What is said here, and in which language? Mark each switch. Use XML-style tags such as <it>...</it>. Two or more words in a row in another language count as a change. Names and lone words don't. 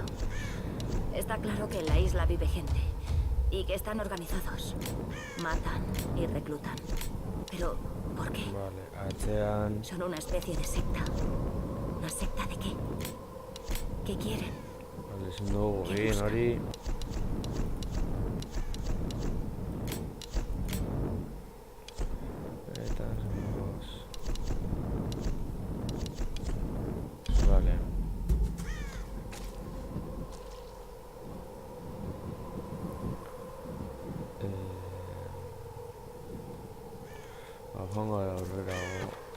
<es>Está claro que en la isla vive gente y que están organizados. Matan y reclutan. Pero, ¿por qué?</es> <eu>Vale, atzean...</eu> <es>Son una especie de secta. ¿Una secta de qué? ¿Qué quieren?</es> <eu>Vale, ezin dugu egin hori... Eta zengoz... Vale. Joango gara aurrerago...</eu>